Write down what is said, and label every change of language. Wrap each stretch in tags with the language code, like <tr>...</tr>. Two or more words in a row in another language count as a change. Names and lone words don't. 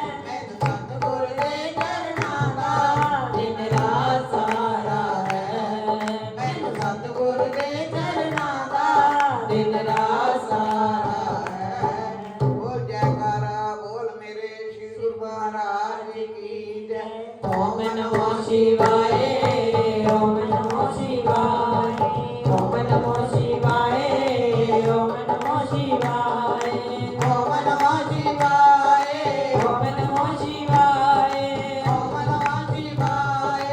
<pa>ਮੈਨੂੰ ਸਤਿਗੁਰੂ ਦੇ ਚਰਨਾਂ ਦਾ ਦਿਨ ਰਾਤ ਸਹਾਰਾ ਹੈ ਮੈਨੂੰ ਸਤਿਗੁਰੂ ਦੇ ਚਰਨਾਂ ਦਾ ਦਿਨ ਰਾਤ ਸਹਾਰਾ</pa> <hi>है बोल जयकारा बोल मेरे श्री गुरु महाराज की जय</hi> <sa>ओम नमो शिवाय ओम नमो शिवाय ओम नमो शिवाय ओम नमो शिवाय ओम नमः शिवाय ओम नमो शिवाय ओम नमः शिवाय</sa>